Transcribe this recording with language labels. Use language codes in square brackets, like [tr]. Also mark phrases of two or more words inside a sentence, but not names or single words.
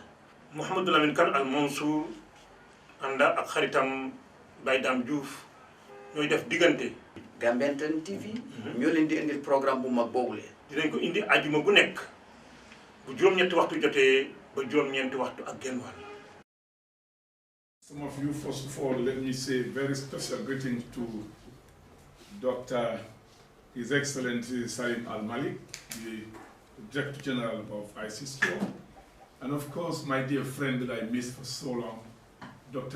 [wo] Mouhamadou Lamine Kane al Mansour ànd ak xaritam Baye Dame Diouf ñooy def diggante. Gambian Talents TV. ñoo leen di indil programme bu mag boobule. dinañ ko indi ajuma bu nekk bu juróom-ñetti waxtu jotee ba juróom-ñeenti waxtu ak genn wàll. [en] Some of you, first of all, let me say very special greetings to Dr. His Excellency Salim Al-Malik, the Director General of ICCO, and of course my dear friend that I missed for so long, Dr.